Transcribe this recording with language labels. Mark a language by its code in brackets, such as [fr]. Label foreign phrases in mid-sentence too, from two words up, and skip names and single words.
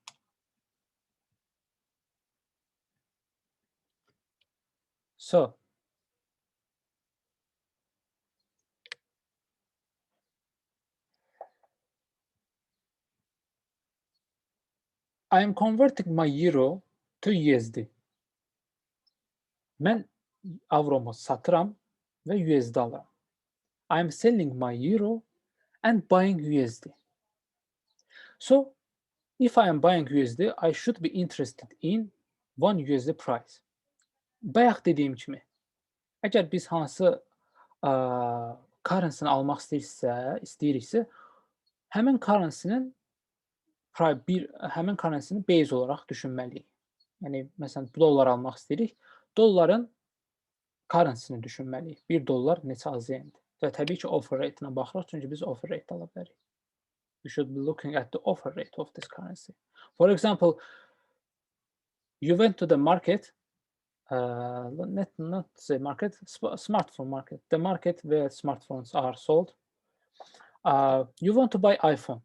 [en] So I am converting my euro to USD. [az] Mən avromu satıram və USD alıram. [en] I am selling my euro and buying USD. So if I am buying USD, I should be interested in 1 USD price. [az] Bayaq dediyim kimi, əgər biz hansı currency-ni almaq istəyiriksə, həmin currency-nin base olaraq düşünməliyik. Yəni, məsələn, dollar almaq istəyirik, dolların currency-ni düşünməliyik. 1 dollar neçə AZN-dir? Və təbii ki, [en] offer rate- [az] nə baxırıq, çünki biz [en] offer rate [az] ala bilərik. [en] We should be looking at the offer rate of this currency. For example, you went to the market, not the market, smartphone market, the market where smartphones are sold. You want to buy iPhone.